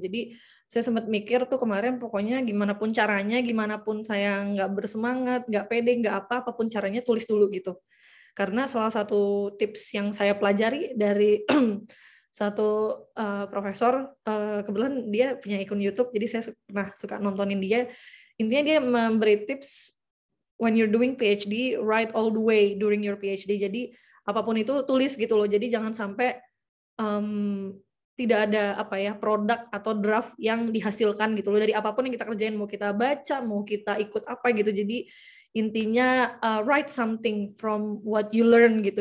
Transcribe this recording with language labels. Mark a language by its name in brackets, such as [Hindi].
[Indonesian] Jadi saya sempat mikir tuh kemarin, pokoknya gimana pun caranya, gimana pun saya nggak bersemangat, nggak pede, nggak apapun caranya, tulis dulu gitu. Karena salah satu tips yang saya pelajari dari satu profesor, kebetulan dia punya akun YouTube, jadi saya pernah suka nontonin dia. Intinya dia memberi tips, [English] when you're doing PhD, write all the way during your PhD. [Indonesian] Jadi apapun itu tulis gitu loh. Jadi jangan sampai tidak ada produk atau draft yang dihasilkan gitu loh dari apapun yang kita kerjain, mau kita baca, mau kita ikut apa gitu. Jadi intinya [English] write something from what you learn [Indonesian] gitu.